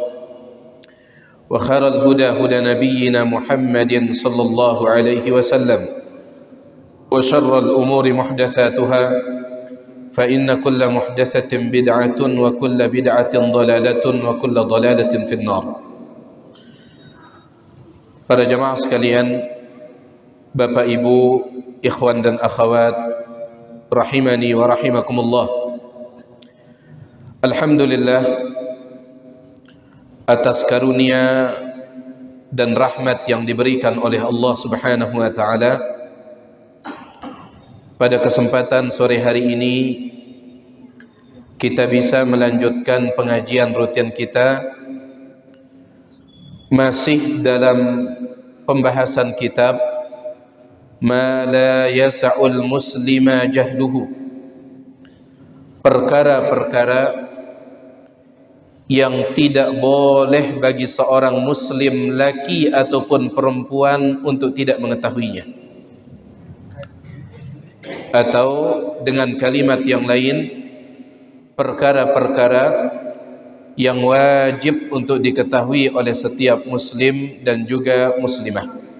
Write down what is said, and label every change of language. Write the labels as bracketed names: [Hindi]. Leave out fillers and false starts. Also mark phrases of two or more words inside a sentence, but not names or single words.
[Arabic] وخير الهدى هدى نبينا محمد صلى الله عليه وسلم وشر الأمور محدثاتها فإن كل محدثة بدعة وكل بدعة ضلالة وكل ضلالة في النار. [Indonesian] Para jamaah sekalian, Bapak Ibu, ikhwan dan akhwat, [Arabic] رحمني ورحمكم الله. [Indonesian] Alhamdulillah atas karunia dan rahmat yang diberikan oleh Allah [Arabic] سبحانه وتعالى, [Indonesian] pada kesempatan sore hari ini kita bisa melanjutkan pengajian rutin kita masih dalam pembahasan kitab Ma la yasa'ul muslima jahluhu, perkara-perkara yang tidak boleh bagi seorang muslim laki ataupun perempuan untuk tidak mengetahuinya, atau dengan kalimat yang lain, perkara-perkara yang wajib untuk diketahui oleh setiap muslim dan juga muslimah.